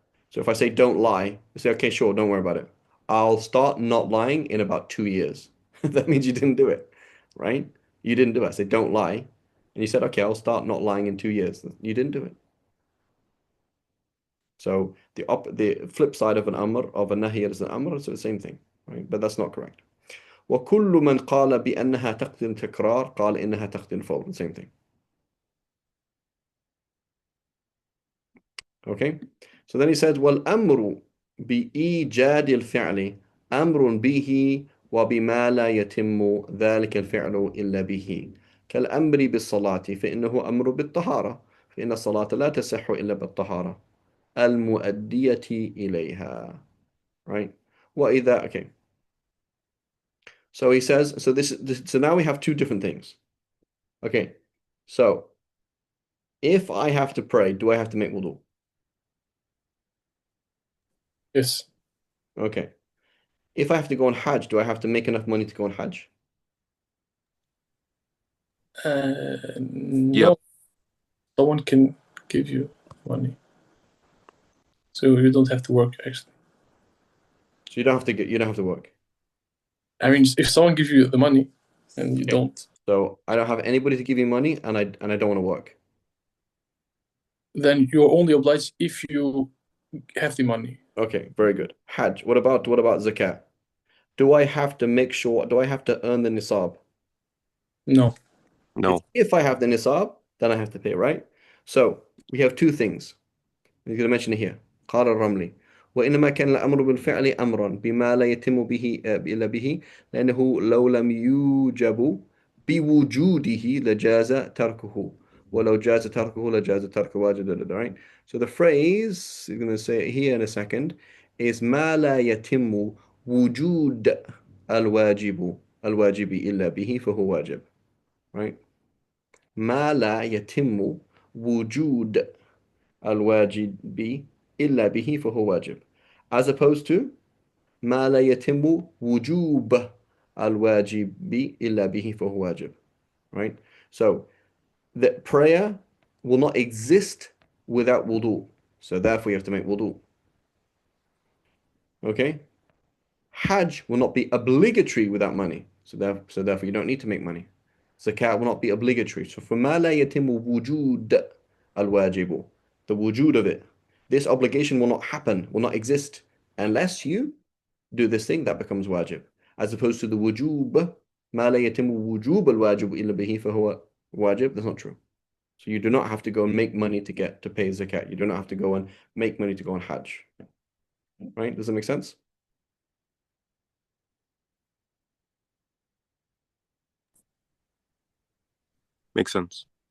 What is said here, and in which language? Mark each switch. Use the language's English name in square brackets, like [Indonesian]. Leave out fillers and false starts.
[English] So if I say don't lie, you say, okay, sure, don't worry about it. I'll start not lying in about 2 years. That means you didn't do it, right? You didn't do it. I said, don't lie. And you said, okay, I'll start not lying in 2 years. You didn't do it. So the flip side of an amr, of a nahi is an amr, so the same thing, right? But that's not correct. [Arabic] وكل من قال بأنها تقتضي التكرار قال إنها تقتضي الفور. [English] The same thing. Okay? [Arabic] So then he says, والأمر بإيجاد الفعل أمر به وبما لا يتم ذلك الفعل إلا به كالأمر بالصلاة فإنه أمر بالطهارة فإن الصلاة لا تصح إلا بالطهارة المؤدية إليها. [English] Right? [Arabic] وإذا [English] okay. So he says, so now we have two different things. Okay. So if I have to pray, do I have to make wudu? Yes. Okay. If I have to go on Hajj, do I have to make enough money to go on Hajj? No. Yep. Someone can give you money. So you don't have to work, actually. So you don't have to work. I mean, if someone gives you the money and you Okay. don't, So I don't have anybody to give me money and I don't want to work. then you're only obliged if you have the money. Okay, very good. Hajj. What about zakat? Do I have to earn the nisab? No. No. If I have the nisab, then I have to pay, right? So we have two things. I'm going to mention it here. [Arabic] قال الرملي وإنما كان الأمر بالفعل أمرا بما لا يتم به إلا به لأنه لو لم يوجب بوجوده لجاز تركه ولو جاز تركه لجاز ترك واجب. [English] Right? So the phrase you're going to say here in a second is [Arabic] ما لا يتم وجود الواجب إلا به فهو واجب. [English] Right? ما لا يتم وجود الواجب إلا به فهو واجب. As opposed to [Arabic] ما لا يتم وجوب الواجب إلا به فهو واجب. [English] Right? So the prayer will not exist without wudu. So therefore you have to make wudu. Okay? Hajj will not be obligatory without money. So therefore you don't need to make money. Zakat will not be obligatory. So [Arabic] فما لا يتم وجود الواجب, [English] the wujud of it, this obligation will not happen, will not exist unless you do this thing that becomes wajib. As opposed to the wujub, [Arabic] ما لا يتم وجوب الواجب إلا به فهو wajib. [English] That's not true. So you do not have to go and make money to pay zakat. You do not have to go and make money to go on Hajj. Right? Does that make sense? Makes sense.